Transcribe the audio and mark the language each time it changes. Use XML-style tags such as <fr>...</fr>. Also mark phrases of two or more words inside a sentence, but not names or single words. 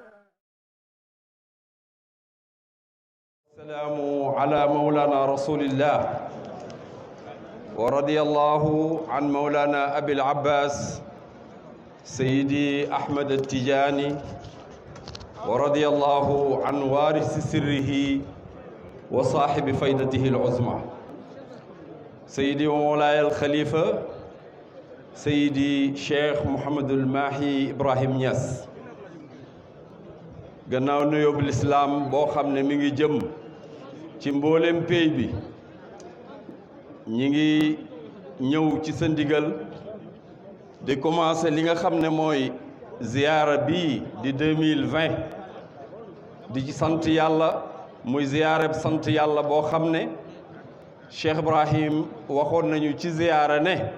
<ar>السلام على مولانا رسول الله ورضي الله عن مولانا أبي العباس سيدي أحمد التجاني ورضي الله عن وارث سره وصاحب فائدته العظمى سيدي ومولاي الخليفة سيدي شيخ محمد الماحي إبراهيم نياس.</ar> <wo>gannaaw nuyoo bu lislaam boo xam ne mi ngi jëm ci mboolem pays bi ñi ngi ñëw ci sa ndigal di commencer li nga xam ne mooy ziyaara bii di 2020 di ci sant yàlla muy ziyaara sant yàlla boo xam ne Cheikh Ibrahim waxoon nañu ci ziyaara ne</wo>